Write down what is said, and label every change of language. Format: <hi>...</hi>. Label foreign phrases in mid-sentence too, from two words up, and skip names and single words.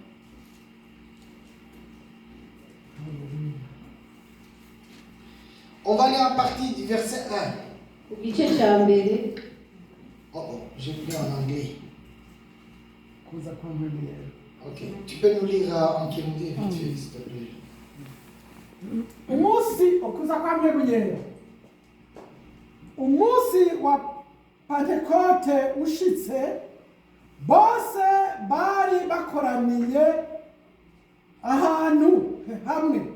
<fr>On va aller en partie du verset 1. Oh, j'ai lu en anglais. Ok, tu peux nous lire en Kirundi, vite fait, s'il te plaît.</fr> <rn>Umunsi wa Pentekote ushitse bose bari bakoraniye ahantu hamwe.</rn>